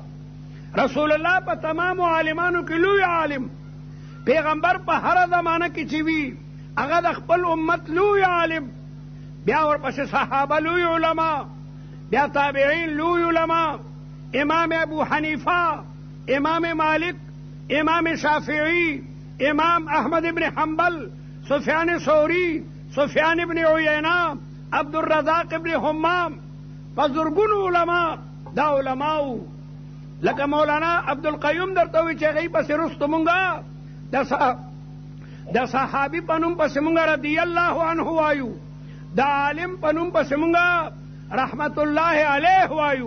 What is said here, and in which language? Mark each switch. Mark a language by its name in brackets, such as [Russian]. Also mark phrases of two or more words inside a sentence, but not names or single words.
[Pashto] رسول الله په تمامو عالمانو کې لوی عالم، پیغمبر په هر زمانه کې چې وي هغه د خپل امت لوی عالم، بیا ورپسې صحابه لوی علما، بیا تابعین لوی علما، امام ابو حنیفه، امام مالک، امام شافعی، امام احمد ابن حنبل، سفیان ثوری، سفیان ابن عیینہ، عبد الرزاق ابن حمام، بزرگون علما. دا علماو لکه مولانا عبدالقیوم درته وی چې هغوی پسې رستو مونږه د صحابي په نوم پسې مونږه [Arabic] رضی الله عنه [Pashto] وایو، د عالم په نوم پسې مونږه [Arabic] رحمت الله علیه [Pashto] وایو.